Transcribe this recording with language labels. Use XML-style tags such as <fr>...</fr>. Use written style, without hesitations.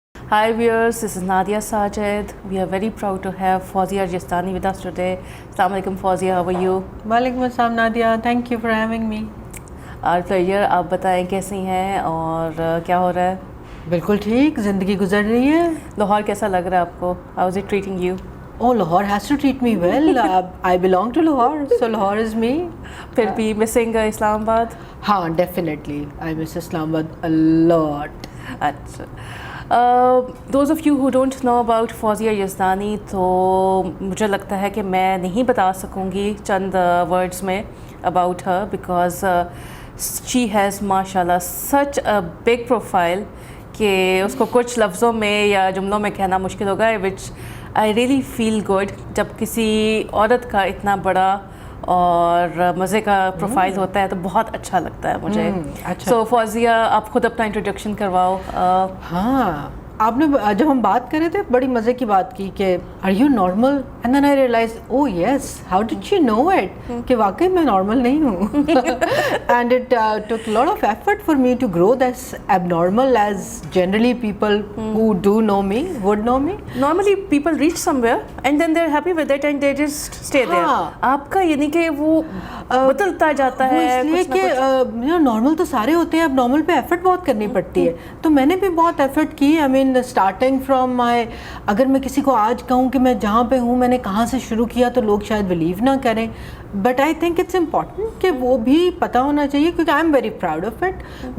<en>Hi viewers, this is Nadia Sajid. We are very proud to have Fawzia Jistani with us today. Assalamu alaikum Fawzia, how are you? وعلیکم السلام Nadia, thank you for having me. Our pleasure.</en> <ur>آپ بتائیں کیسی ہیں اور کیا ہو رہا ہے؟ بالکل ٹھیک, زندگی گزر رہی ہے. لاہور کیسا لگ رہا ہے آپ کو؟</ur> <en>How is it treating you? Oh, Lahore has to treat me well. I belong to Lahore, so Lahore is me.</en> <ur>پھر بھی missing اسلام آباد؟</ur> <en>ہاں definitely, I miss Islam Abad a lot.</en> <ur>اچھا.</ur> <en>Those of you who don't know about Fawzia Yazdani,</en> <ur>تو مجھے لگتا ہے کہ میں نہیں بتا سکوں گی چند words میں</ur> <en>about her because she has mashallah such a big profile</en> <ur>کہ اس کو کچھ لفظوں میں یا جملوں میں کہنا مشکل ہوگا.</ur> <en>which I really feel good</en> <ur>جب کسی عورت کا اتنا بڑا اور مزے کا پروفائل ہوتا ہے تو بہت اچھا لگتا ہے مجھے. سو فوزیہ آپ خود اپنا انٹروڈکشن کرواؤ. ہاں, آپ نے جب ہم بات کر رہے تھے بڑی مزے کی بات کی کہ</ur> <en>are you normal, and then I realize oh yes, how did she know it</en> <ur>کہ واقعی میں نارمل نہیں ہوں.</ur> <en>And it took lot of effort for me to grow that's abnormal as generally people who do know me would know me. Normally people reach somewhere and then they are happy with it and they just stay there.</en> <ur>آپ کا یعنی کہ وہ بدلتا جاتا ہے, اس لیے کہ نارمل تو سارے ہوتے ہیں, اب نارمل پہ ایفرٹ بہت کرنی پڑتی ہے. تو میں نے بھی بہت ایفرٹ کی.</ur> <en>I mean starting from my,</en> <ur>اگر میں کسی کو آج کہوں کہ میں جہاں پہ ہوں میں نے کہاں سے شروع کیا تو لوگ شاید بلیو نہ کریں,</ur> <en>but I think it's important</en> <ur>کہ وہ بھی پتہ ہونا چاہیے کیونکہ</ur> <en>I am very proud of it.</en>